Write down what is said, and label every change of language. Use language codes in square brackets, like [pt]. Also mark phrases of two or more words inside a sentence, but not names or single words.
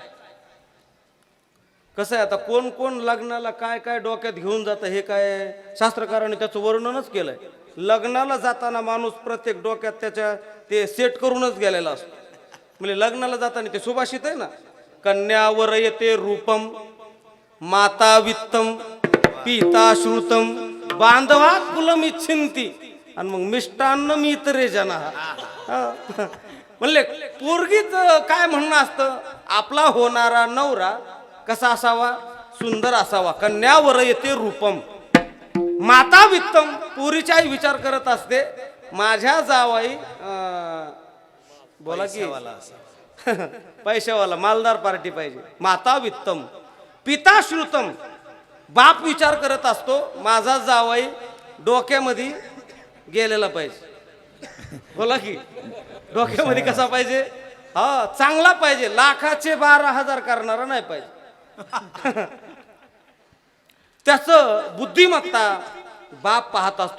[mr] कसं आहे आता, कोण कोण लग्नाला काय काय डोक्यात घेऊन जातं हे काय शास्त्रकारांनी त्याचं वर्णनच केलंय. लग्नाला जाताना माणूस प्रत्येक डोक्यात त्याच्या ते सेट करूनच गेलेला असतो. म्हणजे लग्नाला जाताना ते सुभाषित आहे ना, [sa] कन्यावर येते रूपम माता वित्तम पिता श्रुतम बांधवा कुलम इच्छिंती [mr] आणि मग [sa] मिष्टान्न मित्रे जना. [mr] म्हणले पोरगीच काय म्हणणं असतं, आपला होणारा नवरा कसा असावा, सुंदर असावा. [sa] कन्यावर येते रूपम माता वित्तम, [mr] पोरीची आई विचार करत असते माझ्या जावाई बोला की पैशावाला मालदार पार्टी पाहिजे. [sa] माता वित्तम पिता श्रुतम, [mr] बाप विचार करत असतो माझा जावाई डोक्यामध्ये गेलेला पाहिजे. बोला की डोक्यामध्ये कसा पाहिजे. हा चांगला पाहिजे, लाखाचे 12,000 करणारा नाही पाहिजे. त्याचं बुद्धिमत्ता बाप पाहत असतो.